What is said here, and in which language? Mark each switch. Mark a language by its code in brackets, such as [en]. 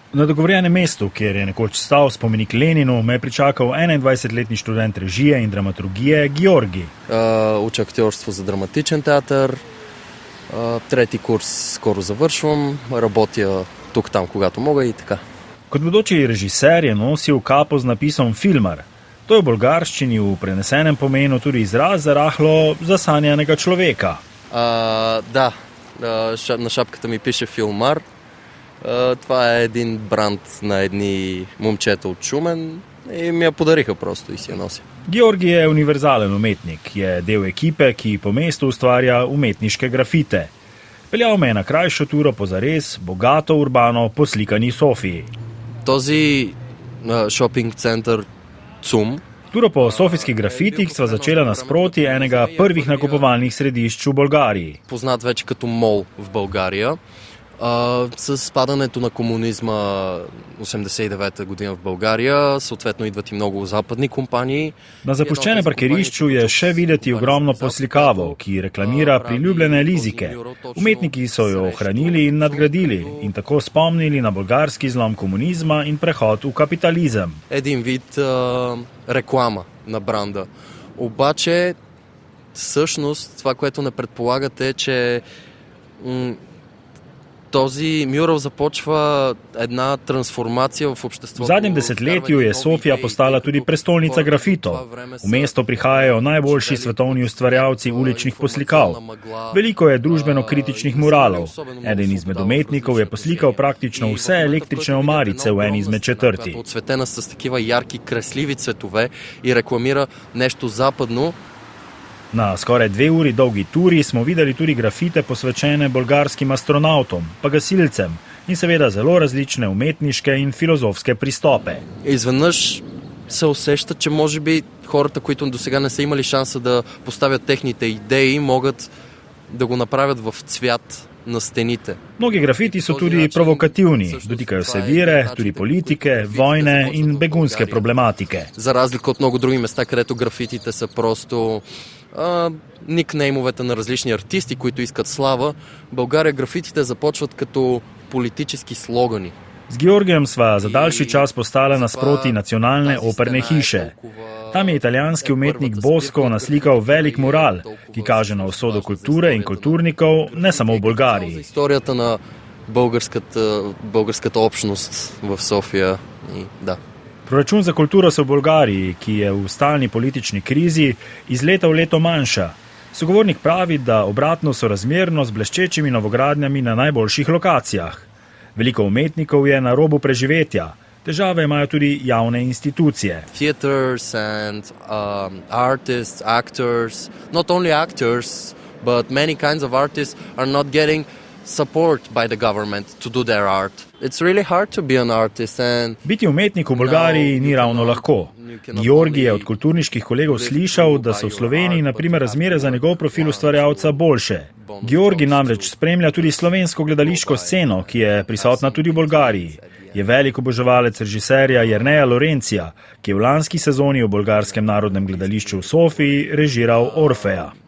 [sl] Na dogovorjenem mestu, kjer je nekoč stal spomenik Leninu, me je pričakal 21-letni študent režije in dramaturgije Георги. [bg] Уча актьорство за драматичен театър. Трети курс скоро завършвам. Работя тук-там, когато мога и така. [sl] Kot bodoči režiser je nosil kapo z napisom filmar. To je v bolgarščini v prenesenem pomenu tudi izraz za rahlo zasanjanega človeka. [bg] Да, на шапката ми пише филмар. Това е един бранд на едни момчета от Шумен и ми я подариха просто и си я нося. [sl] Георги je univerzalen umetnik, je del ekipe, ki po mestu ustvarja umetniške grafite. Peljal me je na krajšo turo po zares, bogato, urbano poslikani Sofiji. [bg] Този шопинг център ЦУМ. [sl] Turo po sofijskih grafitih sva začela nasproti enega prvih nakupovalnih središč v Bolgariji. [bg] Познат вече като мол в България. С падането на комунизма 89-та година в България, съответно идват и много западни компании. [sl] Na zapuščenem parkirišču je še videti ogromno poslikavo, ki reklamira priljubljene lizike. Umetniki so jo ohranili in nadgradili in tako spomnili na bolgarski zlom komunizma in prehod v kapitalizem. [bg] Един вид реклама на бранда. Обаче, всъщност, това, което не предполагате е, че този мюрал започва една трансформация в обществото. [sl] V zadnjem desetletju je Sofija postala tudi prestolnica grafitov. V mesto prihajajo najboljši svetovni ustvarjalci uličnih poslikav. Veliko je družbeno-kritičnih muralov. Eden izmed umetnikov je poslikal praktično vse električne omarice v eni izmed četrti. [bg] Оцветена с такива ярки, красливи цветове и рекламира нещо западно. [sl] Na skoraj 2 uri dolgi turi smo videli tudi grafite posvečene bolgarskim astronautom, pa gasilcem in seveda zelo različne umetniške in filozofske pristope. [bg] Изведнъж се усеща, че може би хората, които досега не са имали шанса да поставят техните идеи, могат да го направят в цвят на стените. [sl] Mnogi grafiti so tudi provokativni, dotikajo se vire, tudi politike, vojne in begunske problematike. [bg] За разлика от много други места, където графитите са просто никнеймовете на различни артисти, които искат слава, в България графитите започват като политически слогани. [sl] Z Georgijem sva za daljši čas postala nasproti nacionalne operne hiše. Tam je italijanski umetnik Bosco naslikal velik mural, ki kaže na usodo kulture in kulturnikov, ne samo v Bolgariji. [bg] Историята на българската общност в София. Да. [sl] Proračun za kulturo se v Bolgariji, ki je v stalni politični krizi, iz leta v leto manjša. Sogovornik pravi, da obratno sorazmerno z bleščečimi novogradnjami na najboljših lokacijah. Veliko umetnikov je na robu preživetja. Težave imajo tudi javne institucije. [en] Theaters and artists, actors, not only actors, but many kinds of artists are not getting support by the government to do their art. It's really hard to be an artist and [sl] Biti umetnik v Bolgariji ni ravno lahko. Georgi je od kulturniških kolegov slišal, da so v Sloveniji na primer razmere za njegov profil ustvarjalca boljše. Georgi namreč spremlja tudi slovensko gledališko sceno, ki je prisotna tudi v Bolgariji. Je velik oboževalec režiserja Jerneja Lorencija, ki je v lanski sezoni v bolgarskem narodnem gledališču v Sofiji režiral Orfeja.